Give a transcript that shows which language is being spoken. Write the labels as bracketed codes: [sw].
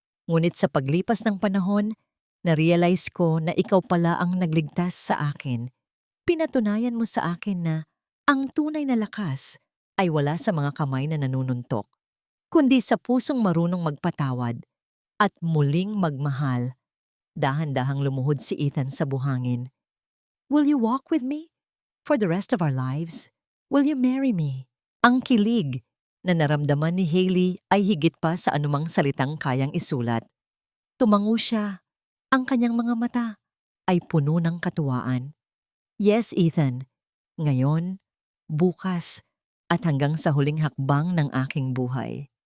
[tl] Ngunit sa paglipas ng panahon, na-realize ko na ikaw pala ang nagligtas sa akin. Pinatunayan mo sa akin na ang tunay na lakas ay wala sa mga kamay na nanununtok, kundi sa pusong marunong magpatawad at muling magmahal. Dahan-dahang lumuhod si Ethan sa buhangin. [en] Will you walk with me for the rest of our lives? Will you marry me? [tl] Ang kilig na naramdaman ni Hailey ay higit pa sa anumang salitang kayang isulat. Tumango siya. Ang kanyang mga mata ay puno ng katuwaan. Yes, Ethan. Ngayon, bukas, at hanggang sa huling hakbang ng aking buhay.